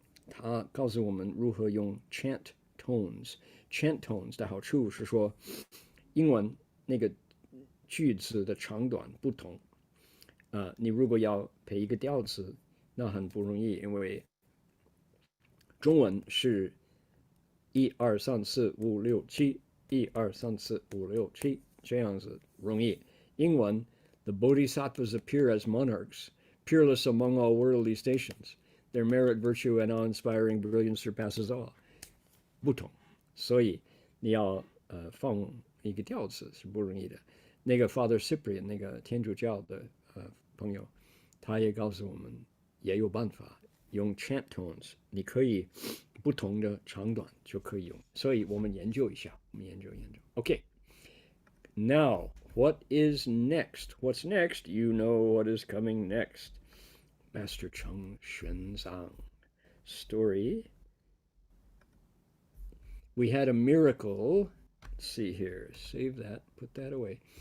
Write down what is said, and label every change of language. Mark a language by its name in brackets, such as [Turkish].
[Chinese] 他告诉我们如何用 chant tones。chant tones 的好处是说，英文那个句子的长短不同。你如果要陪一个调子，那很不容易，因为中文是1、2、3、4、5、6、7，1、2、3、4、5、6、7这样子容易。 [English] 英文 The Bodhisattvas appear as monarchs, peerless among all worldly stations. Their merit, virtue, and awe-inspiring brilliance surpasses all. [Chinese] 不同，所以你要放一个调子是不容易的。那个 Father Cyprian 那个天主教的朋友，他也告诉我们也有办法用 chant tones， 你可以不同的长短就可以用。所以我们研究一下，我们研究。 [English] Okay. Now, what is next? What's next? You know what is coming next. Master Cheng Xuanzang story. We had a miracle. Let's see here. Save that. Put that away.